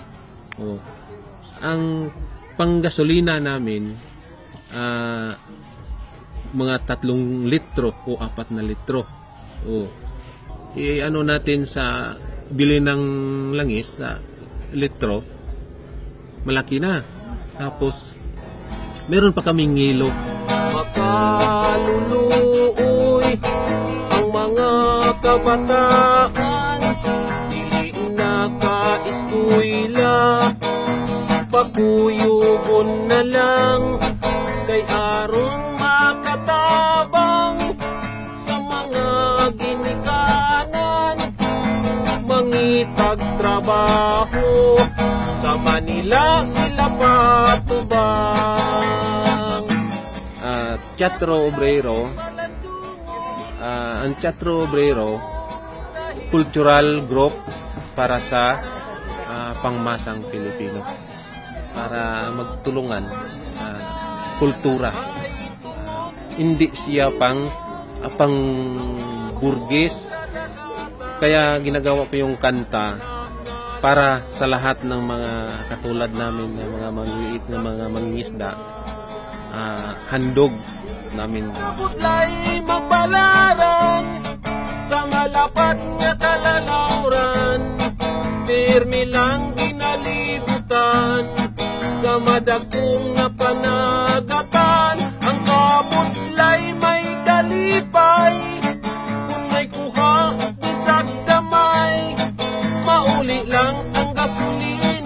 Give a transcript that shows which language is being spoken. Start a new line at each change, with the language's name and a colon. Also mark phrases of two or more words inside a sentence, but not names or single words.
Filipino: O, ang panggasolina namin mga 3 litro o 4 na litro. O, ano natin sa bili ng langis sa litro, malaki na. Tapos meron pa kaming ngilo.
Cebuano: Makaluluoy ang mga kabataan, dili na ka-eskwela, pagkuyugon na lang kay aron makatabang sa mga ginikanan, mangitag trabaho sa Manila sila patubang.
Filipino: Teatro Obrero, ang Teatro Obrero cultural group para sa pangmasang Pilipino, para magtulungan sa kultura. Hindi siya pang burgess, kaya ginagawa ko yung kanta para sa lahat ng mga katulad namin na mga maliliit na mga mangingisda. Handog namin.
Cebuano: Magbalaran sa palapad nga kalalauran, pirmi lang ginalibutan, sa madagkong nga panagatan, ang kabutlay may kalipay, kung may kuha bisag damay, mauli lang ang gasolina.